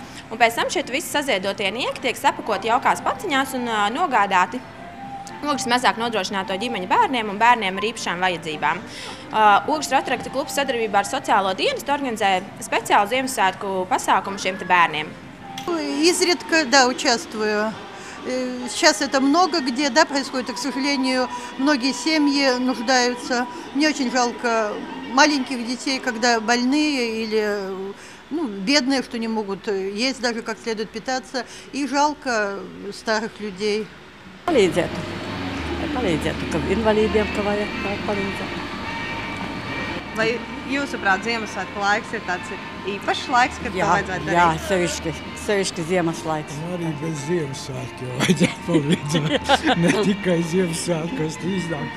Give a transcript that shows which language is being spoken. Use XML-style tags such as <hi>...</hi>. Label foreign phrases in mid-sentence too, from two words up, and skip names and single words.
<lv>Un pēc tam šeit visi saziedotie nieki tiek sapakoti jaukās paciņās un nogādāti Ogres mazāk nodrošināto ģimeņu bērniem un bērniem ar īpašām vajadzībām. Ogres Rotarakta klubs sadarbībā ar sociālo dienestu organizē специālu Ziemassvētku pasākumu šiem bērniem.</lv> <ru>Изредка, да, участвую. Сейчас это много где, да, происходит, и, к сожалению, многие семьи нуждаются. Мне очень жалко маленьких детей, когда больные или бедные, что не могут есть, даже как следует питаться. И жалко старых людей.</ru> <lv>Palīdzētu, ka invalīdiem, ka vajag palīdzēt. Vai jūsuprāt, Ziemassvētku laiks ir tāds īpašs laiks, kad to vajadzētu darīt? Jā, sevišķi Ziemaslaiks. Arī bez Ziemassvētku jau vajadzētu palīdzēt. Ne tikai Ziemassvētkos iznāk.</lv>